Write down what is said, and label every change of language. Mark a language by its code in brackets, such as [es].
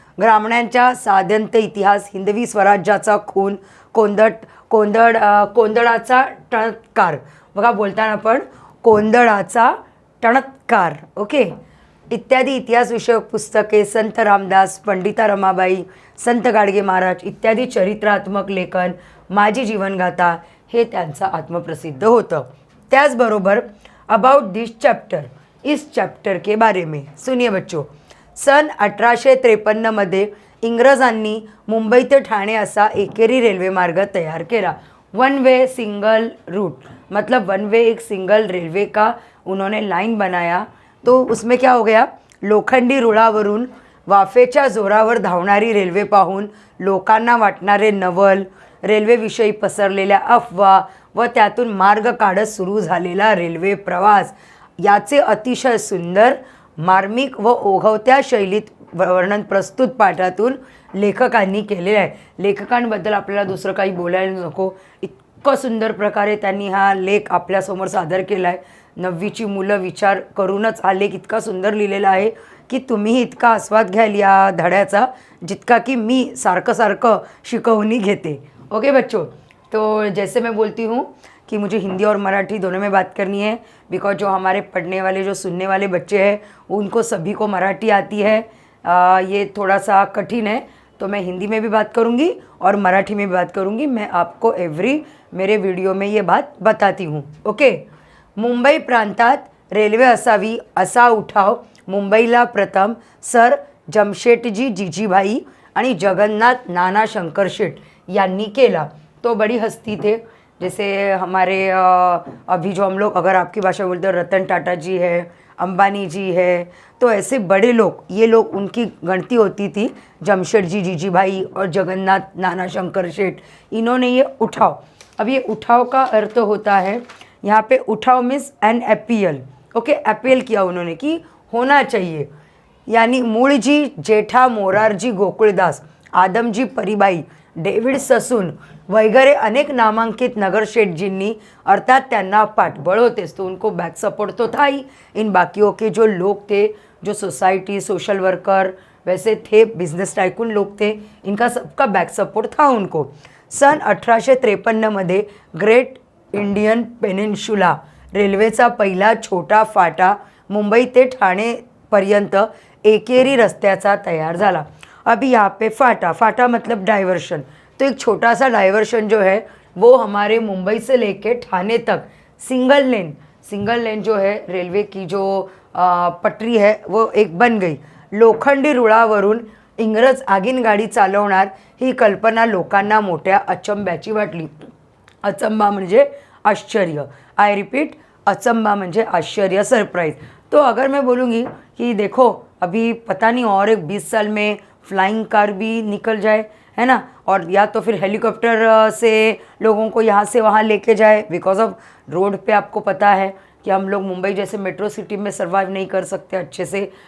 [mr] ग्रामण्यांच्या साध्यंत इतिहास, हिंदवी स्वराज्याचा खून, कोंदळाचा टणत्कार, बघा बोलताना पण कोंदळाचा टणत्कार, ओके, इत्यादी इतिहासविषयक पुस्तके, संत रामदास, पंडिता रमाबाई, संत गाडगे महाराज इत्यादी चरित्रात्मक लेखन, माझी जीवनगाथा, हे त्यांचं आत्मप्रसिद्ध होतं. त्याचबरोबर [en] about this chapter, [hi] इस चैप्टर के बारे में सुनिए बच्चों. [mr] सन 1853 मध्ये इंग्रजांनी मुंबई ते ठाणे असा एकेरी रेल्वेमार्ग तयार केला. [en] one way single route, [hi] मतलब वन वे, एक सिंगल रेलवे का उन्होंने लाइन बनाया. तो उसमें क्या हो गया, [mr] लोखंडी रुळावरून वाफेच्या जोरावर धावणारी रेल्वे पाहून लोकांना वाटणारे नवल, रेल्वेविषयी पसरलेल्या अफवा व त्यातून मार्ग काढत सुरू झालेला रेल्वे प्रवास, याचे अतिशय सुंदर, मार्मिक व ओघवत्या शैलीत वर्णन प्रस्तुत पाठातून लेखकांनी केलेलं आहे. लेखकांबद्दल आपल्याला दुसरं काही बोलायला नको, इतकं सुंदर प्रकारे त्यांनी हा लेख आपल्यासमोर सादर केला आहे. 9वीची मुलं विचार करूनच हा लेख इतका सुंदर लिहिलेला आहे की तुम्ही इतका आस्वाद घ्याल या धड्याचा जितका की मी सारखं शिकवणी घेते. [hi] ओके बच्चों, तो जैसे मैं बोलती हूँ कि मुझे हिंदी और मराठी दोनों में बात करनी है, बिकॉज जो हमारे पढ़ने वाले, जो सुनने वाले बच्चे हैं उनको सभी को मराठी आती है. ये थोड़ा सा कठिन है, तो मैं हिंदी में भी बात करूँगी और मराठी में भी बात करूँगी. मैं आपको मेरे वीडियो में ये बात बताती हूँ. [en] Okay. [mr] मुंबई प्रांतात रेल्वे असावी असा उठाव मुंबईला प्रथम सर जमशेटजी जीजीभाई आणि जगन्नाथ नाना शंकरशेट यांनी केला. [hi] तो बड़ी हस्ती थे, जैसे हमारे अभी जो हम लोग, अगर आपकी भाषा बोलते हैं, रतन टाटा जी है, अंबानी जी है, तो ऐसे बड़े लोग, ये लोग, उनकी गणती होती थी. जमशेदजी जीजीभाई और जगन्नाथ नाना शंकर शेठ, इन्होंने ये उठाव. अब ये उठाव का अर्थ होता है, यहाँ पे उठाव [en] Means an appeal. [hi] Okay, appeal किया उन्होंने कि होना चाहिए. [mr] यानी मूळजी, जेठा मोरारजी गोकुळदास, आदमजी परिबाई, डेव्हिड ससून वगैरह अनेक नामांकित नगरशेठजींनी अर्थात त्यांना पाठबळ होतेस, [hi] तो उनको बैक सपोर्ट तो था ही। इन बाकियों के जो लोग थे, जो सोसाइटी सोशल वर्कर वैसे थे, बिजनेस टाइकून लोग थे, इनका सबका बैक सपोर्ट था उनको। [mr] सन 1853 मध्ये ग्रेट इंडियन पेनिन्शुला रेल्वेचा पहिला छोटा फाटा मुंबई ते ठाणेपर्यंत एकेरी रस्त्याचा तैयार झाला। [hi] अभी यहाँ पे फाटा मतलब डाइवर्शन, तो एक छोटा सा डाइवर्शन जो है वो हमारे मुंबई से लेके ठाणे तक सिंगल लेन जो है रेलवे की जो पटरी है वो एक बन गई। [mr] लोखंडी रुळावरून इंग्रज आगीनगाडी चालवणार ही कल्पना लोकांना मोठ्या अचंब्याची वाटली। अचंबा म्हणजे आश्चर्य, [en] I repeat, [mr] अचंबा म्हणजे आश्चर्य, सरप्राइज। [hi] तो अगर मैं बोलूँगी कि देखो अभी पता नहीं और एक 20 साल में फ्लाइंग कार भी निकल जाए, है ना, और या तो फिर हेलीकॉप्टर से लोगों को यहाँ से वहाँ लेके जाए, बिकॉज ऑफ रोड पे आपको पता है कि हम लोग मुंबई जैसे मेट्रो सिटी में सर्वाइव नहीं कर सकते अच्छे से।